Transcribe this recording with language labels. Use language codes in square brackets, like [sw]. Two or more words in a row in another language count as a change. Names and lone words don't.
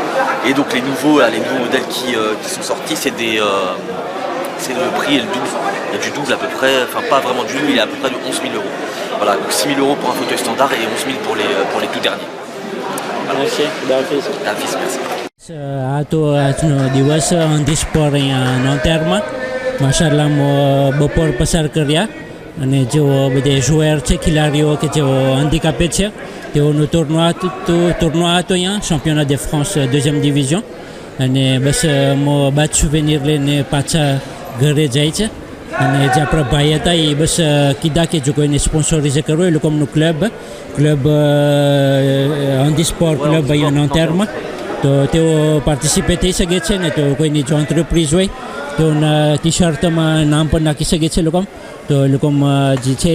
[fr] Et donc les nouveaux modèles qui sont sortis, c'est le prix est le double. Il y a du double à peu près, enfin pas vraiment du double, il est à peu près de 11 000 €. Voilà, donc 6 000 € pour un fauteuil standard et 11 000 pour les tout derniers. Merci, Davis. Merci. [gu] Atau દિવસ અંધીસ્પોર અહીંયા નોંતેરમાં માશાલ્લાહ બપોર પસાર કર્યા અને જેઓ બધા joueurs છે ખેલાડીઓ કે જેઓ handicapé છે તેઓનું ટુર્નોવા હતો અહીંયા [fr] championnat de France 2e division [gu] અને બસ બાદ souvenir લઈને પાછા ઘરે જાય છે અને જે આપણા ભાઈ હતા એ બસ કીધા કે જો કોઈને સ્પોન્સરિઝ કરવું એ લોકોનું ક્લબ handisport ક્લબ અહીંયા નોંતેરમાં તો તેઓ પાર્ટિસિપેટ થઈ શકે છે ને તો કોઈની જો એન્ટરપ્રાઇઝ હોય તેઓના ટી શર્ટમાં નામ પણ નાખી શકે છે લોકો તો એ લોકોમાં જે છે